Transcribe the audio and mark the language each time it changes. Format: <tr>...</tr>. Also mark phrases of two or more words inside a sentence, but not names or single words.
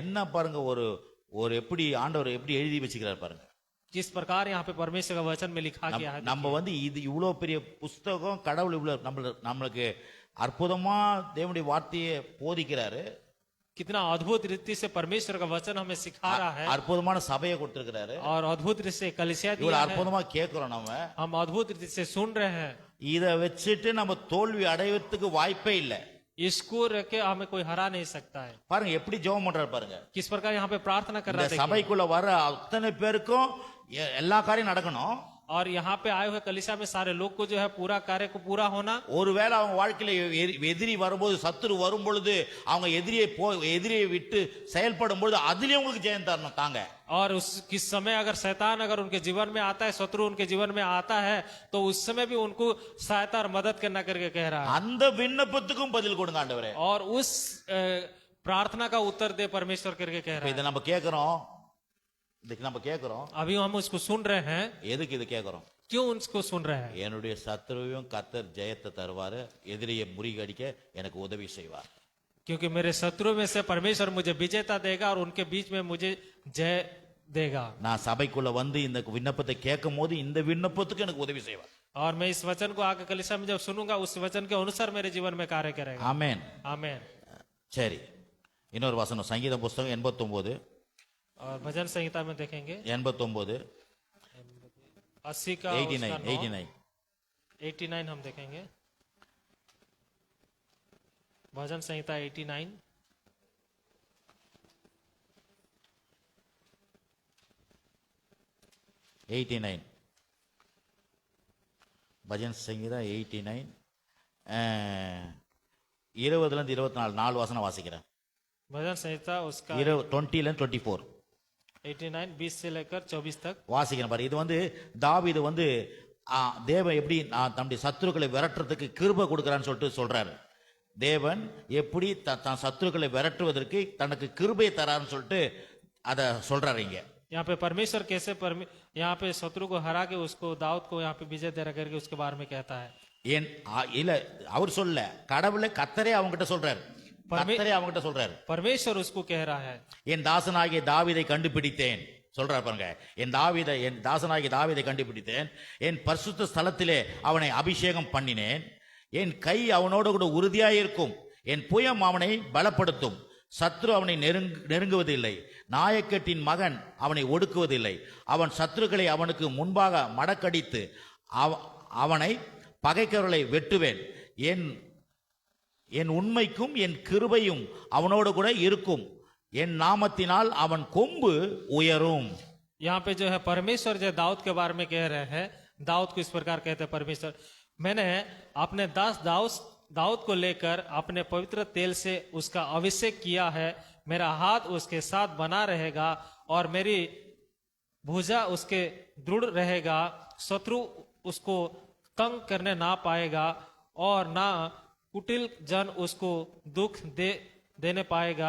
<ta>என்ன பாருங்க, ஒரு ஒரு எப்படி ஆண்டவர் எப்படி எழுதி வச்சுக்கிறார் பாருங்க.</ta> <hi>जिस प्रकार यहाँ पे परमेश्वर का वचन में लिखा गया है,</hi> <ta>நம்ம வந்து இது இவ்வளவு பெரிய புஸ்தகம், கடவுள் இவ்வளவு நம்மளுக்கு அற்புதமா தேவனுடைய வார்த்தையை போதிக்கிறாரு.</ta> <hi>कितना अद्भुत रीति से परमेश्वर का वचन हमें सिखा रहा है</hi> <ta>அற்புதமான சபையை கொடுத்திருக்கிறாரு.</ta> <hi>और अद्भुत रीति से कलीसिया</hi> <ta>இவ்வளவு</ta> <hi>दिया है।</hi> <ta>அற்புதமா கேட்கிறோம்.</ta> <hi>हम अद्भुत रीति से सुन रहे हैं।</hi> <ta>இத வச்சுட்டு நம்ம தோல்வி அடைவதற்கு வாய்ப்பே இல்லை.</ta> <hi>इसको रख के हमें कोई हरा नहीं सकता है।</hi> <ta>பாருங்க எப்படி ஜெபம் பண்றாரு பாருங்க.</ta> <hi>किस प्रकार यहाँ पे प्रार्थना कर रहा</hi> <ta>இந்த</ta> <hi>है।</hi> <ta>சபைக்குள்ள வர அத்தனை பேருக்கும் எல்லா காரியம் நடக்கணும்.</ta> <hi>और यहाँ पे आए हुए कलीसिया में सारे लोग को जो है पूरा कार्य को पूरा होना।</hi> <ta>ஒருவேளை அவங்க வாழ்க்கையில எதிரி வரும்போது, சத்துரு வரும் பொழுது, அவங்க எதிரியை விட்டு செயல்படும் பொழுது அதுலயும் உங்களுக்கு ஜெயம் தரணும் தாங்க.</ta> <hi>और उस किस समय अगर शैतान अगर उनके जीवन में आता है, शत्रु उनके जीवन में आता है, तो उस समय भी उनको सहायता और मदद करना करके कह रहा है।</hi> <ta>அந்த விண்ணப்பத்துக்கும் பதில் கொடுங்க ஆண்டவரே.</ta> <hi>और उस प्रार्थना का उत्तर दे परमेश्वर करके कह रहा</hi> <ta>இதை</ta> <hi>है।</hi> <ta>நம்ம கேட்கிறோம். இதுக்கு நம்ம கேட்கிறோம்.</ta> <hi>अभी हम उसको सुन रहे हैं।</hi> <ta>எதுக்கு இது கேட்கிறோம்?</ta> <hi>क्यों उसको सुन रहे हैं?</hi> <ta>என்னுடைய சத்துருவையும் கர்த்தர் ஜெயத்தை தருவாரு, எதிரியை முறியடிக்க எனக்கு உதவி செய்வார்.</ta> <hi>क्योंकि मेरे शत्रु में से परमेश्वर मुझे विजेता देगा और उनके बीच में मुझे जय देगा।</hi> <ta>நான் சபைக்குள்ள வந்து இந்த விண்ணப்பத்தை கேட்கும் போது இந்த விண்ணப்பத்துக்கு எனக்கு உதவி செய்வார்.</ta> <hi>और मैं इस वचन को आगे कलीसिया में जब सुनूंगा, उस वचन के अनुसार मेरे जीवन में कार्य करेगा।</hi> <ta>ஆமென்.</ta> <hi>आमेन।</hi> <ta>சரி, இன்னொரு வசனம் சங்கீதம் புஸ்தகம் 89</ta> <hi>और भजन संहिता में देखेंगे 89 80 का 89 हम देखेंगे। भजन संहिता 89</hi> <ta>பஜன் சங்கீதா 89 20 24 4 வசனம் வாசிக்கிறேன்.</ta> <hi>भजन संहिता उसका 20 24 89 20 से लेकर 24 तक</hi> <ta>வாசிக்கிறேன் பாரு. இது வந்து தாவீது வந்து தேவன் எப்படி தன்னுடைய சத்துருக்களை விரட்டுறதுக்கு கிருபை கொடுக்கறான்னு சொல்லிட்டு சொல்றாரு. தேவன் எப்படி தன் சத்துருக்களை விரட்டுவதற்கு தனக்கு கிருபை தரான்னு சொல்லிட்டு அத சொல்றாரு. இங்க</ta> <hi>यहाँ पे परमेश्वर कैसे यहाँ पे शत्रु को हरा के उसको दाऊद को यहाँ पे विजय दे करके उसके बारे में कहता है।</hi> <ta>ஏன் இல்ல அவர் சொல்ல, கடவுளே கர்த்தரே அவங்ககிட்ட சொல்றாரு. கர்த்தரே அவங்ககிட்ட சொல்றாரு.</ta> <hi>परमेश्वर उसको कह रहा है।</hi> <ta>என் தாசனாகிய தாவீதை கண்டுபிடித்தேன் சொல்றார் பாருங்க. என் தாசனாகிய தாவீதை கண்டுபிடித்தேன், என் பரிசுத்த ஸ்தலத்திலே அவனை அபிஷேகம் பண்ணினேன், என் கை அவனோடு கூட உறுதியாயிருக்கும், என் புயம் அவனை பலப்படுத்தும், சத்ரு அவனை நெருங்குவதில்லை, நாயக்கட்டின் மகன் அவனை ஒடுக்குவதில்லை, அவன் சத்துருக்களை அவனுக்கு முன்பாக மடக்கடித்து அவனை பகைக்கிறவர்களை வெட்டுவேன், என் உண்மைக்கும் என் கிருபையும் அவனோடு கூட இருக்கும், என் நாமத்தினால் அவன் கொம்பு உயரும்.</ta> <hi>यहाँ पे जो है परमेश्वर जो दाऊद के बारे में कह रहे हैं, दाऊद को इस प्रकार कहते हैं परमेश्वर, मैंने अपने दास दाऊद को लेकर अपने पवित्र तेल से उसका अभिषेक किया है, मेरा हाथ उसके साथ बना रहेगा और मेरी भुजा उसके दृढ़ रहेगा, शत्रु उसको तंग करने ना पाएगा और ना कुटिल जन उसको दुख देने पाएगा।</hi>